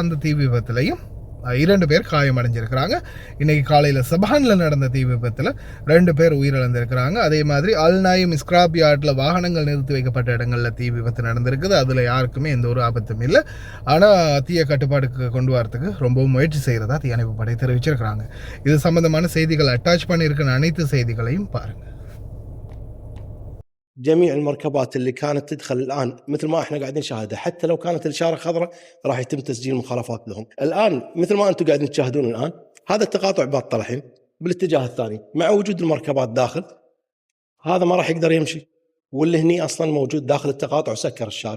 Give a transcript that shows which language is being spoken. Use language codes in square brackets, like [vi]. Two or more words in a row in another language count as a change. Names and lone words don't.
[ta] அந்த தீ விபத்துலையும் 2 பேர் காயமடைஞ்சிருக்கிறாங்க. இன்றைக்கி காலையில் சபானில் நடந்த தீ விபத்தில் 2 பேர் உயிரிழந்திருக்கிறாங்க. அதே மாதிரி அல்நாயும் ஸ்கிராப் யார்டில் வாகனங்கள் நிறுத்தி வைக்கப்பட்ட இடங்களில் தீ விபத்து நடந்திருக்குது. அதில் யாருக்குமே எந்த ஒரு ஆபத்தும் இல்லை. ஆனால் தீய கட்டுப்பாடுக்கு கொண்டு வரத்துக்கு ரொம்பவும் முயற்சி செய்கிறதா தீயணைப்பு படை தெரிவிச்சிருக்கிறாங்க. இது சம்பந்தமான செய்திகள் அட்டாச் பண்ணியிருக்கிற அனைத்து செய்திகளையும் பாருங்கள். [ar] جميع المركبات اللي كانت تدخل الآن مثل ما احنا قاعدين نشاهدها، حتى لو كانت الإشارة خضراء راح يتم تسجيل مخالفات لهم. الآن مثل ما أنتم قاعدين تشاهدون الآن هذا التقاطع باطل الحين بالاتجاه الثاني، مع وجود المركبات داخل هذا ما راح يقدر يمشي، واللي هني أصلا موجود داخل التقاطع وسكر الشارع.